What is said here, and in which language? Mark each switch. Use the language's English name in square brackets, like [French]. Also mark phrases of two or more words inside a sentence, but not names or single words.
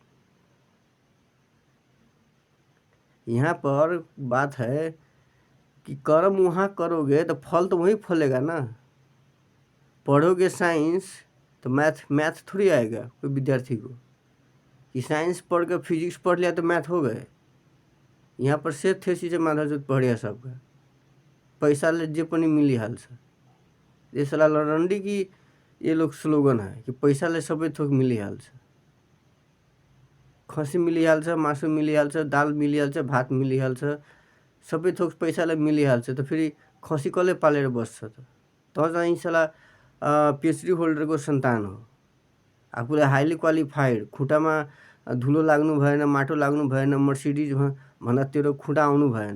[Hindi] यहाँ पर बात है कि कर्म वहाँ करोगे तो फल तो वहीं फलेगा ना। पढ़ोगे साइंस तो मैथ थोड़ी आएगा कोई विद्यार्थी को कि साइंस पढ़ के फिजिक्स पढ़ लिया तो मैथ हो गए। यहाँ पर से थे चीज़ें माधरचोद पहाड़िया सबका पैसा ले [Nepali] जे पनि मिली हाल्छ। [Hindi] ये साला लरंडी की ये लोग स्लोगन है कि [Nepali] पैसा ले सबै थोक मिलिहाल्छ। खसी मिलिहाल्छ, मासु मिलिहाल्छ, दाल मिलिहाल्छ, भात मिलिहाल्छ, सबै थोक पैसाले मिलिहाल्छ। त फेरि खसी कसले पालेर बस्छ त चाहिँ साला पिएचडी होल्डरको सन्तान हो। आफूले [English] highly qualified, [Nepali] खुट्टामा धुलो लाग्नु भएन, माटो लाग्नु भएन, मर्सिडिज भन्दा तेरो खुट्टा आउनु भएन।